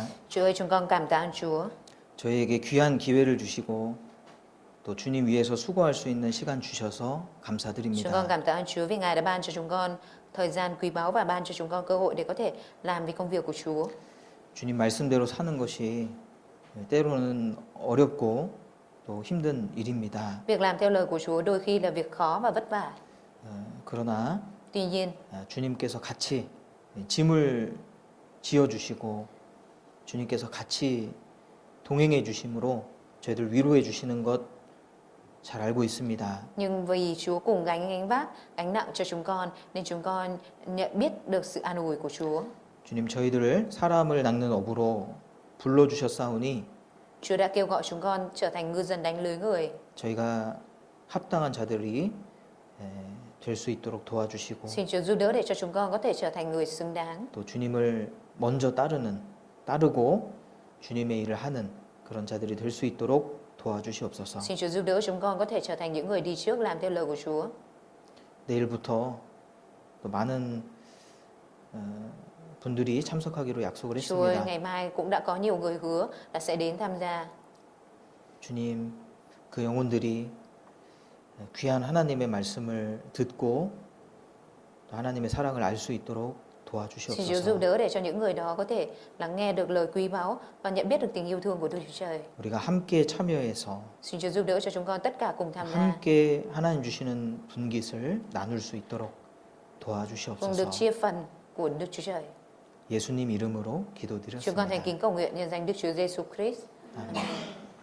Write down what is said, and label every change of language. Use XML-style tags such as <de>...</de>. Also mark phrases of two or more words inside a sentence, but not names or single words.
<vi>Chúa ơi, chúng con cảm tạ ơn Chúa.</vi> <ko>저희에게 귀한 기회를 주시고 또 주님 위해서 수고할 수 있는 시간 주셔서</ko> <vi>Chúng con</vi> <ko>감사드립니다.</ko> <vi>cảm tạ ơn Chúa vì Ngài đã ban cho chúng con thời gian quý báu và ban cho chúng con cơ hội để có thể làm vì công việc của Chúa.</vi> <ko>주님 말씀대로 사는 것이 때로는 어렵고 또 힘든 일입니다.</ko> <vi>Việc làm theo lời của Chúa đôi khi là việc khó và vất vả.</vi> <ko>그러나</ko> <vi>Tuy nhiên,</vi> <ko>주님께서 같이 짐을 지어주시고 주님께서 같이 동행해 주심으로 저희들 위로해 주시는 것 잘 알고 있습니다.</ko> <vi>nhưng vì Chúa cùng gánh vác gánh nặng cho chúng con nên chúng con nhận biết được sự an ủi của Chúa.</vi> <ko>주님 저희들을 사람을 낚는 어부로 불러주셨사오니</ko> <vi>Chúa đã kêu gọi chúng con trở thành ngư dân đánh lưới người.</vi> <ko>저희가 합당한 자들이 될 수 있도록 도와주시고</ko> <vi>Xin Chúa giúp đỡ để cho chúng con có thể trở thành người xứng đáng.</vi> <ko>또 주님을 먼저 따르고 주님의 일을 하는 그런 자들이 될 수 있도록 도와주시옵소서.</ko> <vi>Xin Chúa giúp đỡ chúng con có thể trở thành những người đi trước làm theo lời của Chúa.</vi> <ko>내일부터 또 많은 분들이 참석하기로 약속을</ko> <vi>Chúa ơi,</vi> <ko>했습니다.</ko> <vi>ngày mai cũng đã có nhiều người hứa là sẽ đến tham gia.</vi> <ko>주님, 그 영혼들이 귀한 하나님의 말씀을 듣고 또 하나님의 사랑을 알 수 있도록</ko> <vi>Xin Chúa giúp</vi> <ko>도와주시옵소서.</ko> <vi>đỡ để cho những người đó có thể lắng nghe được lời quý báu và nhận biết được tình yêu thương của Đức Chúa Trời.</vi> <ko>우리가 함께 참여해서</ko> <vi>Xin Chúa giúp đỡ cho chúng con tất cả cùng tham gia,</vi> <ko>함께 하나님 주시는 분깃을 나눌 수 있도록</ko> <vi>cùng được</vi> <ko>도와주시옵소서.</ko> <vi>chia phần của Đức Chúa Trời.</vi> <ko>예수님 이름으로</ko> <vi>Chúng con thành</vi> <ko>기도드렸습니다.</ko> <vi>kính cầu nguyện nhân danh Đức Chúa Giêsu Christ.</vi> <ko>아멘.</ko>